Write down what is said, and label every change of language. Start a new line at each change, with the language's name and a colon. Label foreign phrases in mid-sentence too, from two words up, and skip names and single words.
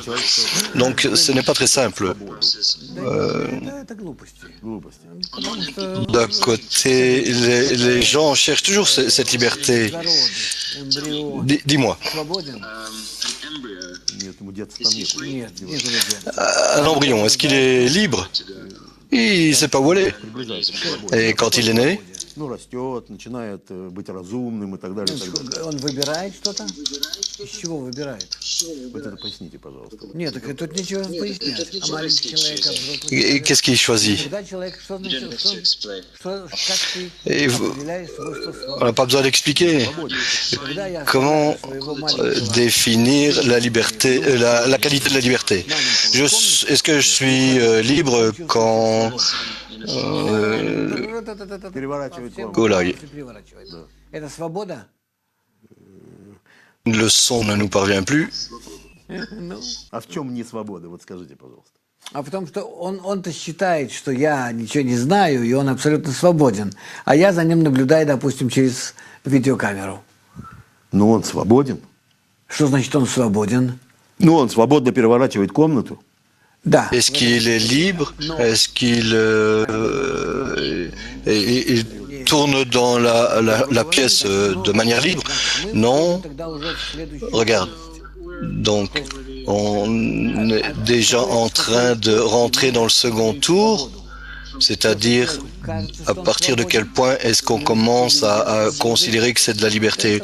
French: Donc ce n'est pas très simple. D'un côté, les gens cherchent toujours cette liberté. Dis-moi. Un embryon, est-ce qu'il est libre? Il ne sait pas où aller. Et quand il est né,
Russian: Он начинает быть разумным и так далее. Он выбирает что-то? Из чего выбирает? Вот это поясните, пожалуйста. Нет, так тут ничего пояснять. А маленький человек...
French: Qu'est-ce qu'il choisit?
Russian: Когда человек, что значит, как ты определяешь свойства
French: On n'a pas besoin d'expliquer. Comment définir la liberté, la qualité de la liberté? Est-ce que je suis libre quand
Russian: Это свобода?
French: Le son ne nous parvient plus.
Russian: А в чем не свобода? Вот скажите, пожалуйста. А потому что он-то считает, что я ничего не знаю, и он абсолютно свободен. А я за ним наблюдаю, допустим, через видеокамеру. Но он свободен. Что значит он свободен? Ну, он свободно переворачивает комнату. Да.
French: Est-ce qu'il est libre? Est-ce qu'il il tourne dans la pièce de manière libre? Non. Regarde. Donc, on est déjà en train de rentrer dans le second tour, c'est-à-dire à partir de quel point est-ce qu'on commence à considérer que c'est de la liberté.